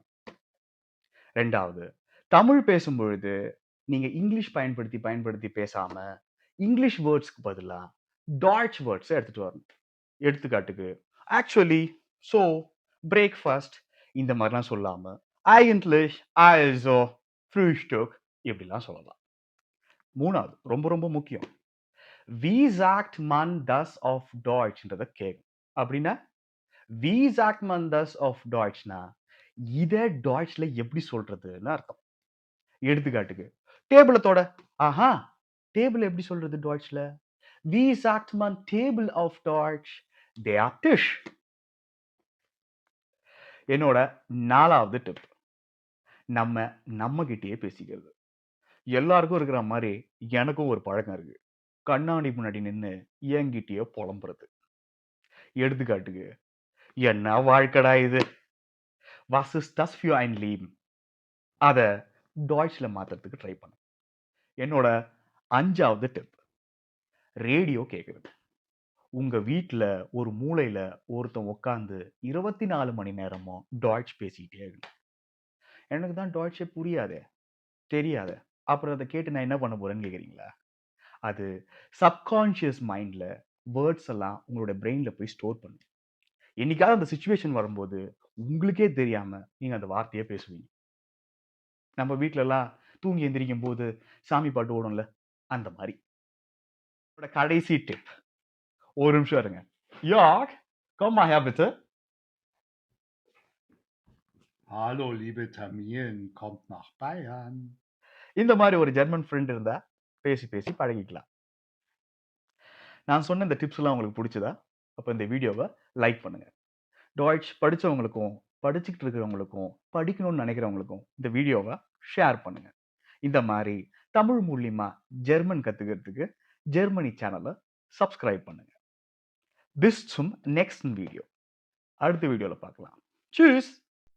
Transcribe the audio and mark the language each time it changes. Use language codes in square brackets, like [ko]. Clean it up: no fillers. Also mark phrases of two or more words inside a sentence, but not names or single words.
[ta] ரெண்டாவது, தமிழ் பேசும் பொழுது நீங்க இங்கிலீஷ் பயன்படுத்தி பயன்படுத்தி பேசாம [en] English words [ta] பதிலா டாய்ச் வேர்ட்ஸ் எடுத்துட்டு வரணும். எடுத்துக்காட்டுக்கு [en] actually, so, breakfast [ta] இந்த மாதிரிலாம் சொல்லாம [de] eigentlich, also, Frühstück [ta] இப்படிலாம் சொல்லலாம். மூணாவது, ரொம்ப ரொம்ப முக்கியம், [de] wie sagt man das auf Deutschன்றத கேட்கும். [ta] அப்படின்னா [de] wie sagt man das auf Deutsch [ta] னா இதை டாய்ச்ல எப்படி சொல்றதுன்னு அர்த்தம். எடுத்துக்காட்டுக்கு டேபிளை தொட, ஆஹா, டேபிள் எப்படி சொல்றது டாய்ச்ல? [de] wie sagt man Table auf Deutsch? Der Tisch. [ta] என்னோட நாலாவது டிப், நம்ம கிட்டயே பேசிக்கிறது. எல்லாருக்கும் இருக்கிற மாதிரி எனக்கும் ஒரு பழக்கம் இருக்கு. கண்ணாடி முன்னாடி நின்று என்கிட்டயே புலம்புறது. எடுத்துக்காட்டுக்கு, என்ன வாழ்க்கடா இது, [de] was ist das für ein Leben? [ta] அத டாய்ச்ல மாத்துறதுக்கு ட்ரை பண்ணு. என்னோட அஞ்சாவது டிப், ரேடியோ கேட்கறது. உங்க வீட்ல ஒரு மூலையில ஒருத்தன் உட்காந்து 24 மணி நேரமும் டாய்ச் பேசிக்கிட்டே இருக்கு. எனக்கு தான் டாய்ச்சே புரியாதே, தெரியாதே, அப்புறம் அதை கேட்டு நான் என்ன பண்ண போறேன்னு கேட்குறீங்களா? அது [en] subconscious mind words [ta] எல்லாம் உங்களோட பிரெயின்ல போய் ஸ்டோர் பண்ணும். என்னைக்காவது அந்த சுச்சுவேஷன் வரும்போது உங்களுக்கே தெரியாம நீங்க அந்த வார்த்தையை பேசுவீங்க. நம்ம வீட்ல எல்லாம் தூங்கி எந்திரிக்கும் போது சாமி பாட்டு ஓடும்ல, அந்த மாதிரி. என்னோட கடைசி டிப், ஒரு நிமிஷம் இருங்க. [de] Jörg, komm mal her bitte. Hallo, liebe Tamilen, kommt nach Bayern. [ta] இந்த மாதிரி ஒரு [en] German friend [ta] இருந்தா பேசி பேசி பழகிக்கலாம். நான் சொன்ன இந்த டிப்ஸ் எல்லாம் உங்களுக்கு பிடிச்சதா? அப்போ இந்த [en] video like [ta] பண்ணுங்க. டாய்ச் படிச்சவங்களுக்கும் படிச்சுக்கிட்டு இருக்கிறவங்களுக்கும் படிக்கணும்னு நினைக்கிறவங்களுக்கும் இந்த [en] video share [ta] பண்ணுங்க. இந்த மாதிரி தமிழ் மூலியமா ஜெர்மன் கத்துக்கிறதுக்கு [en] Germany channel subscribe [ta] பண்ணுங்க. [de] Bis zum nächsten Video. [ta] அடுத்த வீடியோல பார்க்கலாம். [de] Tschüss.